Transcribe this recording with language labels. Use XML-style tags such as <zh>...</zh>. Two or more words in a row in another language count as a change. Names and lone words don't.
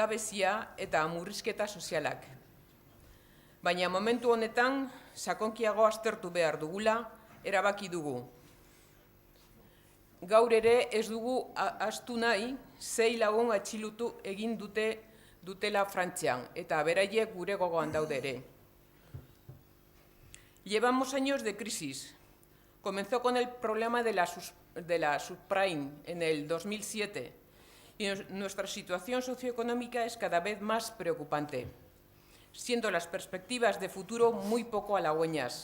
<eu>langabezia eta murrizketa sozialak. Baina momentu honetan, sakonkiago aztertu behar dugula, erabaki dugu. Gaur ere ez dugu ahaztu nahi, 6 lagun atxilotu egin dutela Frantzian, eta beraiek gure gogoan daude ere.</eu> <es>Llevamos años de crisis. Comenzó con el problema de la subprime en el 2007 y nuestra situación socioeconómica es cada vez más preocupante, siendo las perspectivas de futuro muy poco halagüeñas.</es>